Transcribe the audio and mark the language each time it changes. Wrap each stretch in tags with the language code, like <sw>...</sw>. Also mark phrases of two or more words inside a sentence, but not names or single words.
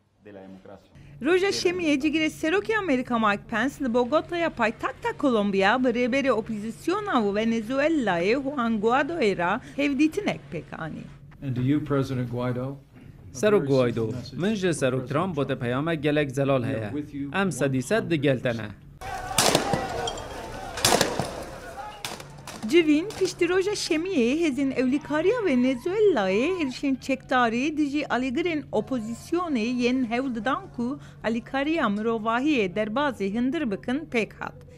<ku>Roja Şemiye cigire Seroki Amerika Mike Pence li Bogota'ya paytaxta Kolombiya bi rêberê opozisyona û Venezuelayê Juan Guaido'yê ra hevdîtinek pêk anî.</ku> <en>And to you, President Guaido,</en> <ku>Serok Guaido, min ji Serok Trump bote peyama gelek zelal heye. Em sedîsed digeltene. Civin piştî roja Şemiyê hêzên ewlîkariya Venezuelayê êrişên çekdarî dijî alîgirên opozisyonê yên hewl didan ku alîkariya mirovahiyê derbasî hindir bikin pêk hat.</ku>